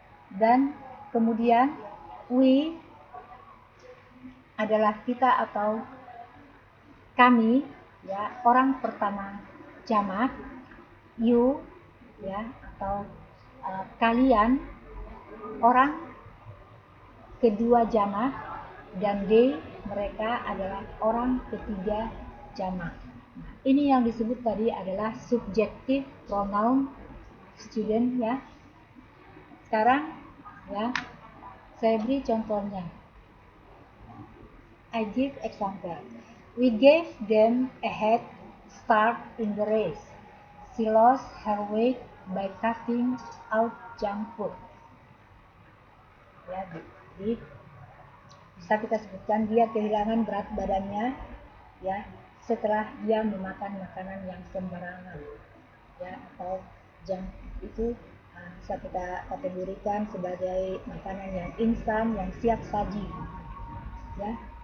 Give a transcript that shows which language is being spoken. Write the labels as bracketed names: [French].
[Indonesian] Dan kemudian we adalah kita atau kami, ya, orang pertama jamak, you, ya, atau kalian orang kedua jamak, dan they, mereka adalah orang ketiga jamak. Nah, ini yang disebut tadi adalah subjective pronoun, student, ya. Sekarang, ya, saya beri contohnya. [English] I give example. We gave them a head start in the race. She lost her weight by cutting out junk food. [Indonesian] Ya, jadi bisa kita sebutkan dia kehilangan berat badannya, ya, setelah dia memakan makanan yang sembarangan, ya, atau junk itu bisa kita kategorikan sebagai makanan yang instan, yang siap saji, ya.